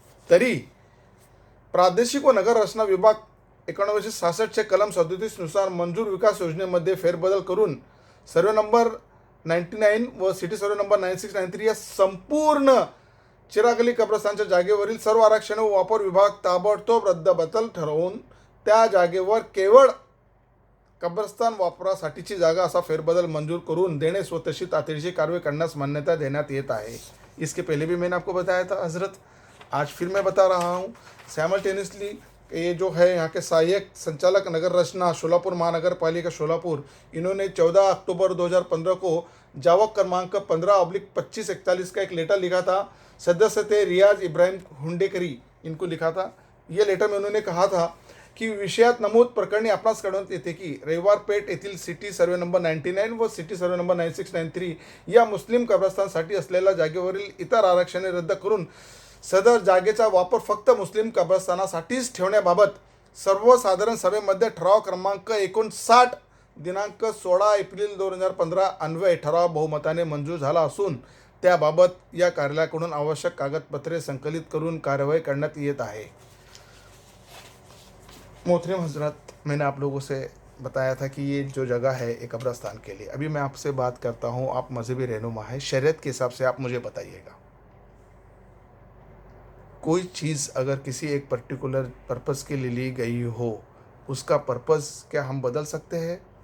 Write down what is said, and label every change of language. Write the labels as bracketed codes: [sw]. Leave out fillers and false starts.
[mr] तरी प्रादेशिक व नगर रचना विभाग 1966 कलम 37 नुसार मंजूर विकास योजनेमध्ये फेरबदल करून सर्वे नंबर 99 व सिटी सर्वे नंबर 9693 या संपूर्ण चिराग अली कब्रस्तानच्या जागेवरील सर्व आरक्षणे व वापर विभाग ताबडतोब रद्दबातल ठरवून त्या जागेवर केवळ कब्रस्तान वापरासाठीची जागा असा फेरबदल मंजूर करून देणे व तशी तातडीची कारवाई करण्यास मान्यता देण्यात येत आहे. [hi] इसके पहले भी मैंने आपको बताया था हज़रत, आज फिर मैं बता रहा हूँ. साइमल्टेनियसली ये जो है यहाँ के सहायक संचालक नगर रचना सोलापुर महानगर पालिका सोलापुर, इन्होंने 14 अक्टूबर 2015 को जावक क्रमांक 15/2541 का एक लेटर लिखा था. सदस्य थे रियाज इब्राहिम हुंडेकरी, इनको लिखा था. ये लेटर में उन्होंने कहा था की [mr] विषयात नमूद प्रकरणी आपणास कळवण्यात येते की रविवार पेठ येथील सिटी सर्वे नंबर 99 व सिटी सर्वे नंबर 9693 या मुस्लिम कब्रस्तानसाठी असलेल्या जागेवरील इतर आरक्षणे रद्द करून सदर जागेचा वापर फक्त मुस्लिम कब्रस्तानासाठीच ठेवण्याबाबत सर्वसाधारण सभेमध्ये ठराव क्रमांक 59 दिनांक 16 एप्रिल 2015 अन्वये ठराव बहुमताने मंजूर झाला असून त्याबाबत या कार्यालयाकडून आवश्यक कागदपत्रे संकलित करून कार्यवाही करण्यात येत आहे. [hi] मोहतरम हजरत, मैंने आप लोगों से बताया था कि ये जो जगह है एक कब्रस्तान के लिए. अभी मैं आपसे बात करता हूँ, आप मजहबी रहनुमा है, शरीयत के हिसाब से आप मुझे बताइएगा, कोई चीज़ अगर किसी एक पर्टिकुलर पर्पज़ के लिए ली गई हो, उसका पर्पज़ क्या हम बदल सकते हैं?